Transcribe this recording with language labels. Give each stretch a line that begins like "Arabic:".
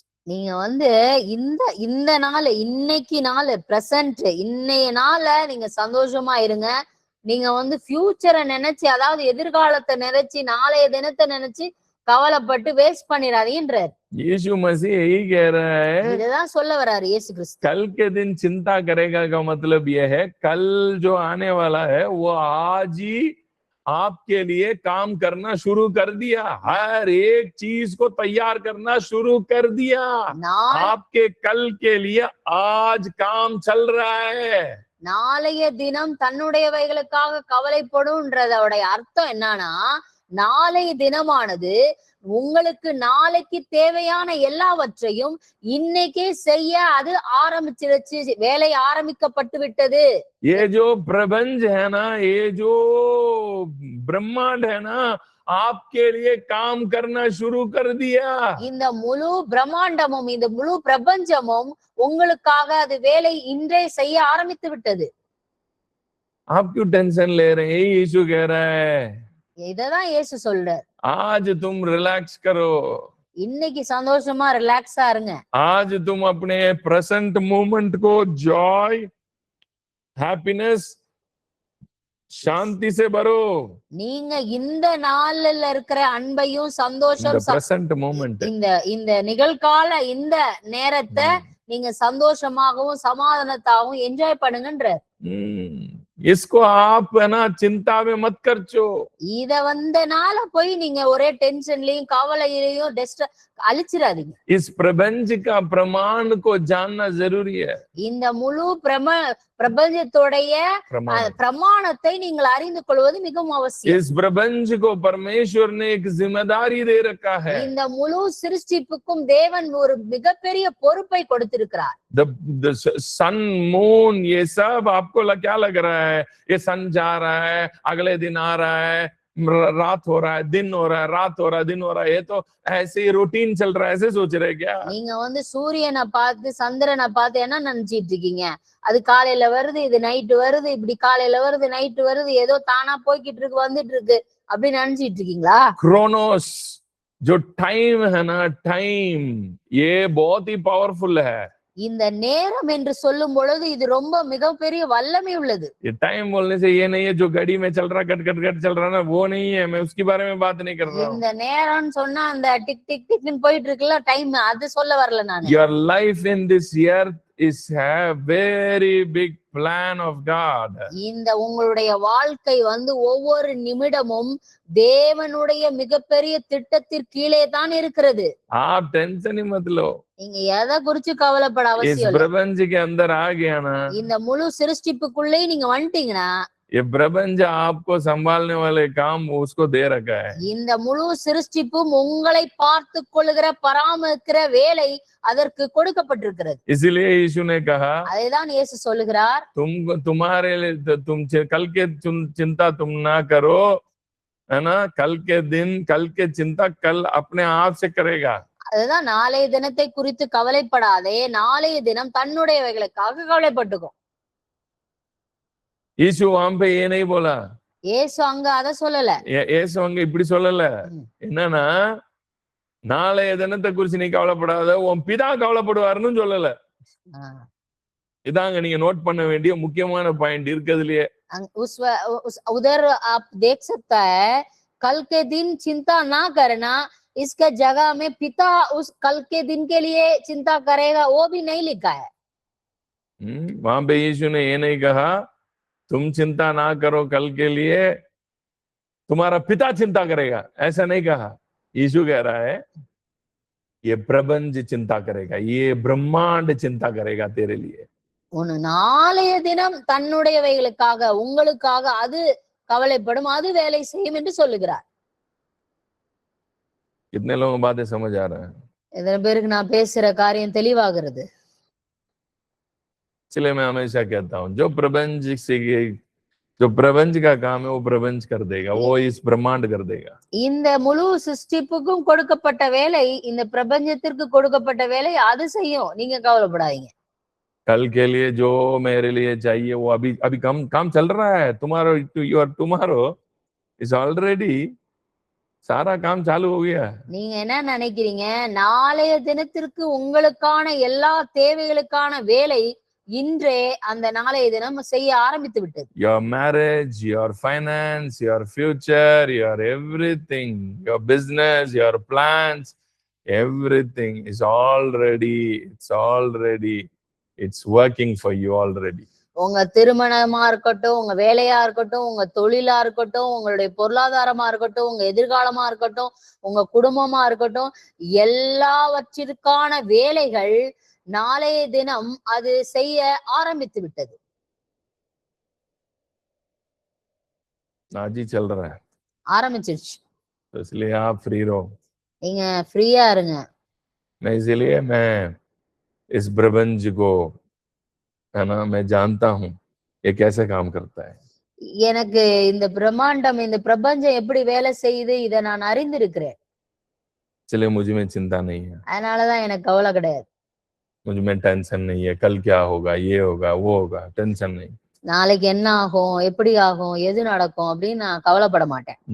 Tamil: நீங்க இந்த நாள், இன்னைக்கு நாள் பிரசன்ட், இன்னைய நாள நீங்க சந்தோஷமா இருங்க. நீங்க ஃபியூச்சரை நினைச்சு, அதாவது எதிர்காலத்தை நினைச்சு, நாளைய தினத்தை நினைச்சு கவலைப்பட்டு வேஸ்ட் பண்ணிடாதீங்கன்றார்.
Hindi: यीशु मसीह यही कह रहा है,
Tamil: இதுதான் சொல்ல வராரு இயேசு கிறிஸ்து.
Hindi: कल के दिन चिंता करेगा का मतलब यह है, कल जो आने वाला है वो आज ही आपके लिए काम करना शुरू कर दिया, हर एक चीज को तैयार करना शुरू कर दिया। आपके कल के लिए आज काम चल रहा है।
Tamil: நாளைய தினம் தன்னுடையவைகளுக்காக கவலைப்படும்ன்றதோட அர்த்தம் என்னன்னா, நாளைய தினமானது உங்களுக்கு நாளைக்கு தேவையான எல்லாவற்றையும் இன்னைக்கே செய்ய அது ஆரம்பிச்சிருச்சு, வேலை ஆரம்பிக்கப்பட்டு விட்டது.
Hindi: ये जो प्रपंच है ना, ये जो ब्रह्मांड है ना, आपके लिए काम करना शुरू कर दिया।
Tamil: இந்த முழு பிரம்மாண்டமும் இந்த முழு பிரபஞ்சமும் உங்களுக்காக அது வேலை இன்றே செய்ய ஆரம்பித்து விட்டது.
Hindi: आप क्यों टेंशन ले रहे हैं? यीशु कह रहा है,
Tamil: இததான் இயேசு சொல்றார்.
Hindi: आज तुम रिलैक्स करो,
Tamil: இன்னைக்கு சந்தோஷமா ரிலாக்ஸா இருங்க.
Hindi: आज तुम अपने प्रेजेंट मोमेंट को जॉय हैप्पीनेस शांति से भरो
Tamil: நீங்க இந்த நாள்ல இருக்கிற அன்பையும்
English: in
Tamil: சந்தோஷம்
English: the present moment.
Tamil: இந்த இந்த நிகழ்கால இந்த நேரத்தை நீங்க சந்தோஷமாகவும் சமாதானத்தாகவும் என்ஜாய் பண்ணுங்கன்ற.
Hindi: इसको आप है ना चिंता में मत खर्चो.
Tamil: இத நாள போய் நீங்க ஒரே டென்ஷன்லயும் கவலையிலயும் அழிச்சிடாதீங்க.
Hindi: इस प्रपंच का प्रमाण को जानना जरूरी है.
Tamil: இந்த முழு பிரபஞ்சத்தோடைய பிரமாணத்தை நீங்கள் அறிந்து கொள்வது மிகவும் அவசியம்.
Hindi: इस प्रपंच को परमेश्वर ने एक जिम्मेदारी दे रखा है.
Tamil: இந்த முழு சிருஷ்டிப்புக்கும் தேவன் ஒரு மிகப்பெரிய பொறுப்பை கொடுத்திருக்கிறார்.
English: The sun, moon,
Hindi: ये सब आपको क्या लग रहा है? ये सन जा रहा है, अगले दिन आ रहा है, रात हो रहा है, दिन हो रहा है, रात हो रहा है, दिन हो रहा है, ये तो ऐसे ही रूटीन चल रहा है, ऐसे सोच रहे क्या?
Tamil: நீங்க சூரியனை பார்த்து சந்திரனை பார்த்து என்ன நினைச்சிட்டு இருக்கீங்க? அது காலையில வருது, இது நைட்டு வருது, இப்படி காலையில வருது, நைட்டு வருது, ஏதோ தானா போய்கிட்டு இருக்கு, வந்துட்டு இருக்கு அப்படி நினைச்சிட்டு இருக்கீங்களா?
Hindi: क्रोनोस जो टाइम है ना, टाइम ये बहुत ही पावरफुल है.
Tamil: இந்த நேரம் என்று சொல்லும் பொழுது இது ரொம்ப மிகப்பெரிய வல்லமை உள்ளது.
Hindi: ये टाइम बोलने से ये नहीं है जो घड़ी में चल रहा, कट कट कट चल रहा ना, वो नहीं है. मैं उसके बारे में बात नहीं कर रहा हूँ.
Tamil: இந்த நேரம்னு சொன்னா அந்த டிக் டிக் டிக்னு போயிட்டு இருக்குல்ல டைம், அது சொல்ல வரல நான்.
English: Your life in this earth is a very big plan of God.
Tamil: இந்த உங்களுடைய வாழ்க்கை ஒவ்வொரு நிமிடமும் தேவனுடைய மிகப்பெரிய திட்டத்திற்கு கீழே தான் இருக்கிறது.
Hindi: आप टेंशन ही मत लो.
Tamil: நீங்க எதை குறிச்சு கவலைப்பட அவசியம்
Hindi: इस
Tamil: இல்லை.
Hindi: प्रपंच के अंदर आ गया ना,
Tamil: இந்த முழு சிருஷ்டிப்புக்குள்ளே நீங்க வந்துட்டீங்கன்னா
Hindi: ये प्रपंच आपको संभालने वाले काम उसको दे रखा है.
Tamil: இந்த முழு சிருஷ்டிப்பும் உங்களை பார்த்து கொள்ளுகிற பராமரிக்கிற வேலை அதற்கு கொடுக்கப்பட்டிருக்கிறது.
Hindi: इसलिए यीशु ने कहा,
Tamil: அதைதான் இயேசு சொல்லுகிறார்,
Hindi: तुम्हारे लिए तुम कल के चिंता तुम ना करो, है ना. कल के चिंता कल अपने आप से करेगा.
Tamil: அதுதான் நாளைய தினத்தை குறித்து கவலைப்படாதே, நாளைய தினம் தன்னுடையவைகளுக்காக கவலைப்பட்டுக்கும். यीशु वहां पे ये नहीं बोला. இயேசு அங்க அத சொல்லல. இயேசு அங்க இப்படி சொல்லல. என்னன்னா, நாளைய தினத்தை குறிச்சு நீ கவலைப்படாத, உன் பிதா கவலைப்படுவாருன்னு சொல்லல. இதாங்க நீங்க நோட் பண்ண வேண்டிய முக்கியமான பாயிண்ட் இருக்கிறதுலயே.
Hindi: उधर आप देख सकता है, कल के दिन चिंता ना करना, इसके जगह में पिता उस कल के दिन के लिए चिंता करेगा, वो भी नहीं लिखा है. वहां पे यीशु ने ये नहीं कहा तुम चिंता ना करो कल के लिए, तुम्हारा पिता चिंता करेगा, ऐसा नहीं कहा. यीशु कह रहा है ये प्रपंच चिंता करेगा, ये ब्रह्मांड चिंता करेगा तेरे लिए.
Tamil: உன் நாளைய தினம் தன்னுடையவைகளுக்காக உங்களுக்காக அது கவலைப்படும், அது வேலை செய்யும் என்று சொல்லுகிறார்.
Hindi: कितने लोगों को बातें समझ आ रहा है?
Tamil: எத்தனை பேருக்கு நான் பேசுற காரியம் தெளிவாகிறது?
Hindi: इसलिए मैं हमेशा कहता हूँ जो प्रपंच का काम है वो प्रपंच कर देगा, वो इस ब्रह्मांड कर देगा.
Tamil: இந்த முழு சிருஷ்டிப்புக்கும் கொடுக்கப்பட்ட வேலை, இந்த பிரபஞ்சத்திற்கு கொடுக்கப்பட்ட வேலை அது செய்யும், நீங்க கவலைப்படாதீங்க.
Hindi: कल के लिए जो मेरे लिए चाहिए वो अभी काम चल रहा है.
English: tomorrow is already
Hindi: सारा काम चालू हो गया.
Tamil: நீங்க என்ன நினைக்கிறீங்க? நாளைய தினத்திற்கு உங்களுக்கான எல்லா தேவைகளுக்கான வேலை இன்றே அந்த நாளைய தினம் செய்ய ஆரம்பித்து விட்டது.
English: Your marriage, your finance, your future, your everything, your business, your plans, everything is already it's working for you already.
Tamil: உங்க திருமணமா இருக்கட்டும், உங்க வேலையா இருக்கட்டும், உங்க தொழிலா இருக்கட்டும், உங்களுடைய பொருளாதாரமா இருக்கட்டும், உங்க எதிர்காலமா இருக்கட்டும், உங்க குடும்பமா இருக்கட்டும், எல்லாவற்றிற்கான வேலைகள் நாளைய தினம் அது செய்ய ஆரம்பித்து விட்டது.
Hindi: आज ही चल रहा है,
Tamil: ஆரம்பிச்சிருச்சு.
Hindi: तो इसलिए आप फ्री रहो.
Tamil: நீங்க ஃப்ரீயா இருங்க.
Hindi: मैं इसलिए मैं इस प्रपंच को है ना मैं जानता हूँ ये कैसे काम करता है.
Tamil: எனக்கு இந்த பிரம்மாண்டம், இந்த பிரபஞ்சம் எப்படி வேலை செய்யுது இதை நான் அறிந்திருக்கிறேன்.
Hindi: इसलिए मुझे में चिंता नहीं है,
Tamil: அதனாலதான் எனக்கு கவலை கிடையாது.
Hindi: मुझे में टेंशन नहीं है कल क्या होगा, ये होगा, वो होगा, टेंशन नहीं.
Tamil: நாளைக்கு என்ன ஆகும், எப்படி ஆகும், எது நடக்கும் அப்படின்னு நான் கவலைப்பட மாட்டேன்.